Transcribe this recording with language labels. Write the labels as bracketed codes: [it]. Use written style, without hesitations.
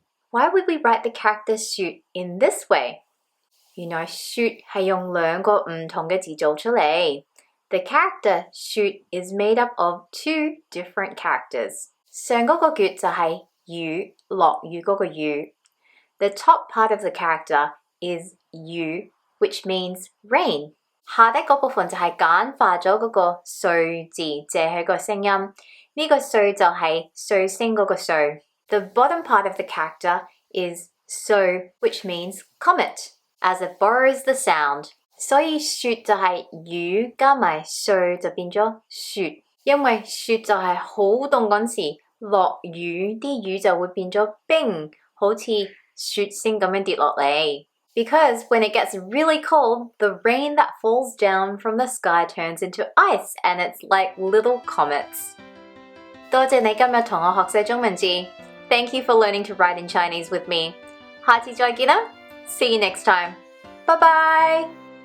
[en] Why would we write the character 雪 in this way? [yue] 原來雪係用兩個唔同嘅字做出嚟。 [en] The character 雪 is made up of 2 different characters. [yue] 上嗰個橛就係雨，落雨嗰個雨。 [en] The top part of the character is 雨 which means rain. [yue] 下底嗰部分就係簡化咗嗰個歲字，借佢個聲音。呢個歲就係歲星嗰個歲。 [en] The bottom part of the character is 歲 which means comet, as it borrows the sound. [yue] 所以雪就係雨加埋歲就變咗雪，因為雪就係好凍嗰時落雨，啲雨就會變咗冰，好似雪星咁樣跌落嚟。 [en] Because when it gets really cold, the rain that falls down from the sky turns into ice and it's like little comets. [yue] 多謝你今日同我學寫中文字。 [en] Thank you for learning to write in Chinese with me. [yue] 下次再見啦 [en] See you next time. Bye bye!